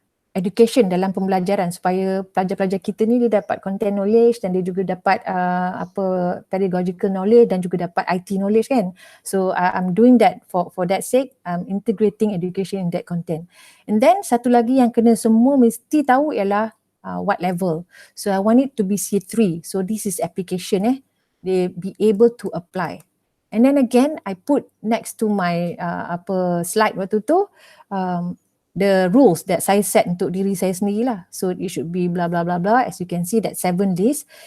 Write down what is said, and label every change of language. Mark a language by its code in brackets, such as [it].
[ms] education dalam pembelajaran supaya pelajar-pelajar kita ni dia dapat content knowledge dan dia juga dapat pedagogical knowledge dan juga dapat IT knowledge kan. [en] So I'm doing that for that sake, I'm integrating education in that content. [ms] And then satu lagi yang kena semua mesti tahu ialah what level. [en] So I want it to be C3. So this is application they be able to apply. And then again I put next to my slide [ms] waktu tu [en] the rules that [ms] saya set untuk diri saya sendiri lah. [en] So it should be blah blah blah blah. As you can see that 7 list.